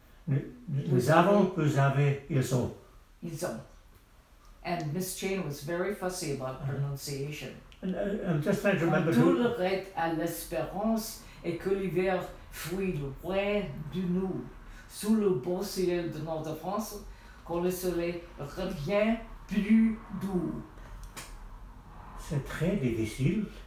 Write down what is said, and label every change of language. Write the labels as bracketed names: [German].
[French] Nous avons, vous avez, ils ont. Ils ont. [English] And Miss Cheyne was very fussy about pronunciation. And I'm just trying to remember [French] Tout [English] who. [French] le reste à l'espérance et que l'hiver fuit loin de nous. Sous le beau ciel de notre France, quand le soleil revient plus doux. C'est très difficile.